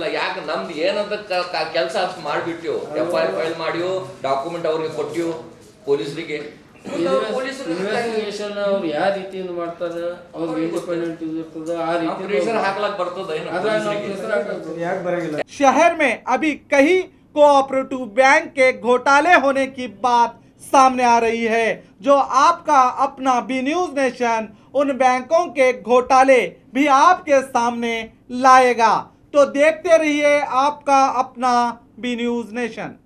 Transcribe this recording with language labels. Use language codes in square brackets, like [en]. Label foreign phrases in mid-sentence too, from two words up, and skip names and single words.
[kn] ಯಾಕೆ ನಮ್ದು ಏನಂತ ಕೆಲಸ ಮಾಡ್ಬಿಟ್ಟಿವು, [en] FIR file [kn] ಮಾಡಿವು, ಡಾಕ್ಯುಮೆಂಟ್ ಅವ್ರಿಗೆ ಕೊಟ್ಟಿವು ಪೊಲೀಸರಿಗೆ. ಇನ್ವೆಸ್ಟಿಗೇಷನ್ ಅವ್ರು ಯಾವ ರೀತಿಯಿಂದ ಮಾಡ್ತಾರೆ, ಅವ್ರಿಗೆ ಇಂಡಿಪೆಂಡೆಂಟ್ ಇರ್ತದೆ ಆ ರೀತಿ ಪ್ರೆಷರ್ ಹಾಕ್ಲಕ್ ಬರ್ತದ ಯಾಕೆ ಬರಂಗಿಲ್ಲ. [hi] शहर में अभी कई कोऑपरेटिव बैंक के घोटाले होने की बात सामने आ रही है, जो आपका अपना बी न्यूज नेशन उन बैंकों के घोटाले भी आपके सामने लाएगा। तो देखते रहिए आपका अपना बी न्यूज नेशन।